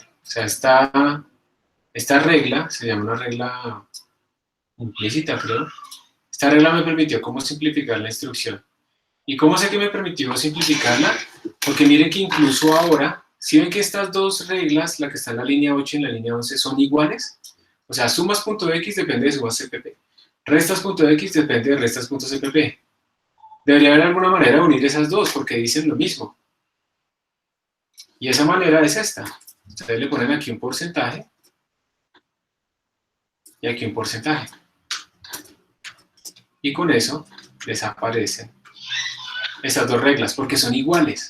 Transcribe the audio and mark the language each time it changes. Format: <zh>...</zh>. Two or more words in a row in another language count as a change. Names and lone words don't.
<es>O sea, esta regla, se llama una regla implícita, creo. Esta regla me permitió cómo simplificar la instrucción. ¿Y cómo sé que me permitió simplificarla? Porque miren que incluso ahora, si ven que estas dos reglas, la que está en la línea 8 y en la línea 11, son iguales, o sea, sumas.x depende de sumas.cpp, restas.x depende de restas.cpp. Debería haber alguna manera de unir esas dos, porque dicen lo mismo. Y esa manera es esta. Ustedes le ponen aquí un porcentaje, y aquí un porcentaje. Y con eso desaparecen estas dos reglas, porque son iguales.</es>